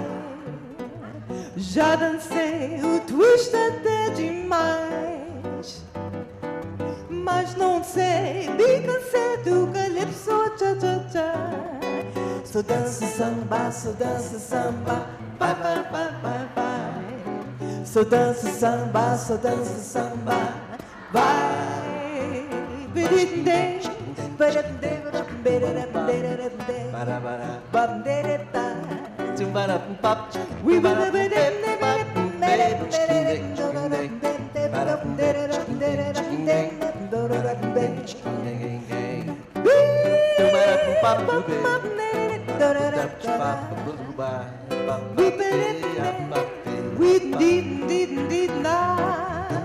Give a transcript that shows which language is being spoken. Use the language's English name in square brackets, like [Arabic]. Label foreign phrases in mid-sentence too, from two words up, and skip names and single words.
[Portuguese] Já dancei o twist até demais, mas não sei, me cansei do calypso, tcha, tcha, tcha. So danço samba, vai, vai, vai, vai, vai. So danço samba, vai. Bidididê, badadidê, badadidê, Bara, bara. badadidê. Tumbara, pop. [English] We will Bara, never pep, pop, pep, chicken, chicken, chicken, bara, pep, chicken, chicken, bara, pep, chicken, chicken. Tumbara, pop, pop, we did not.